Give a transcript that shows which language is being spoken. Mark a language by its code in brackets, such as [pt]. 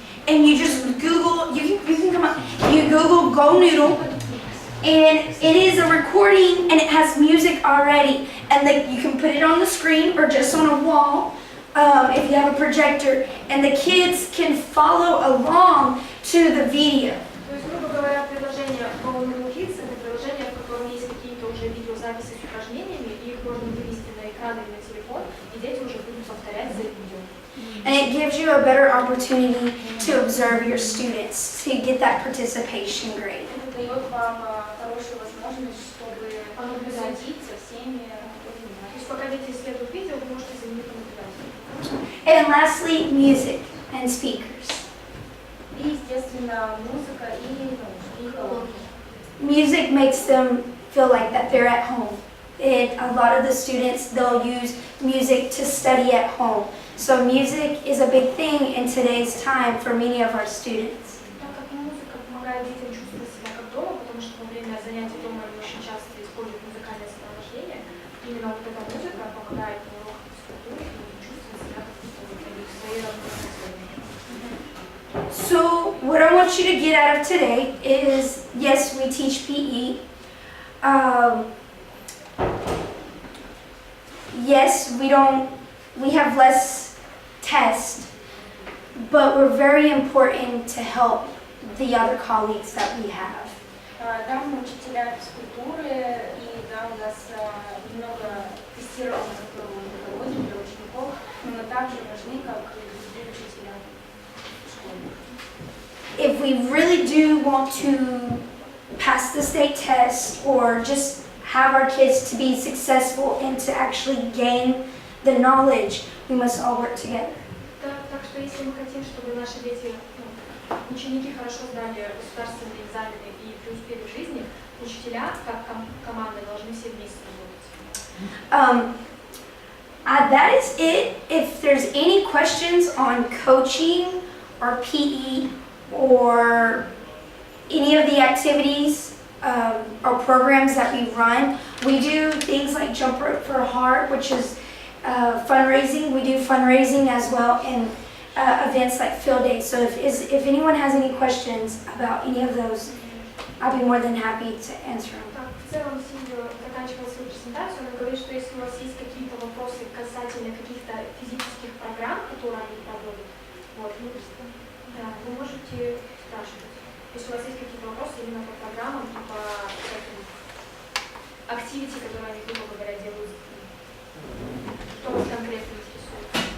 [en] And you just Google, you can come up, you Google Go Noodle, and it is a recording and it has music already. And you can put it on the screen or just on a wall if you have a projector, and the kids can follow along to the video. [ru] То есть, грубо говоря, приложение Go Noodle Kids — это приложение, в котором есть какие-то уже видеозаписи с упражнениями, и их можно вывести на экран или на телефон, и дети уже будут повторять за видео. [en] And it gives you a better opportunity to observe your students, to get that participation grade. [ru] Это дает вам хорошую возможность, чтобы наблюдать за всеми. То есть, пока дети исследуют видео, вы можете за ними понаблюдать. [en] And lastly, music and speakers. [ru] И, естественно, музыка и экология. [en] Music makes them feel like that they're at home. A lot of the students, they'll use music to study at home. So music is a big thing in today's time for many of our students. [ru] Так как музыка помогает детям чувствовать себя как дома, потому что во время занятий дома они очень часто используют музыкальное сопровождение, именно вот эта музыка помогает на уроках физкультуры чувствовать себя как в своей родной среде. [en] So what I want you to get out of today is, yes, we teach PE. Yes, we have less tests, but we're very important to help the other colleagues that we have. [ru] Да, мы учителя физкультуры, и да, у нас немного тестирования, которые мы проводим для учеников, но мы также важны, как и другие учителя в школе. [en] If we really do want to pass the state test or just have our kids to be successful and to actually gain the knowledge, we must all work together. [ru] Так что если мы хотим, чтобы наши дети, ученики хорошо сдали государственные экзамены и преуспели в жизни, учителя, как команда, должны все вместе работать. [en] That is it. If there's any questions on coaching or PE or any of the activities or programs that we run, we do things like Jump Rope for Heart, which is fundraising. We do fundraising as well in events like field days. So if anyone has any questions about any of those, I'll be more than happy to answer them. [ru] Так, в целом, Сильвия заканчивала свою презентацию, она говорит, что если у вас есть какие-то вопросы касательно каких-то физических программ, которые они проводят, вот, да, вы можете спрашивать. Если у вас есть какие-то вопросы именно по программам и по активити, которые они, грубо говоря, делают, что вас конкретно интересует?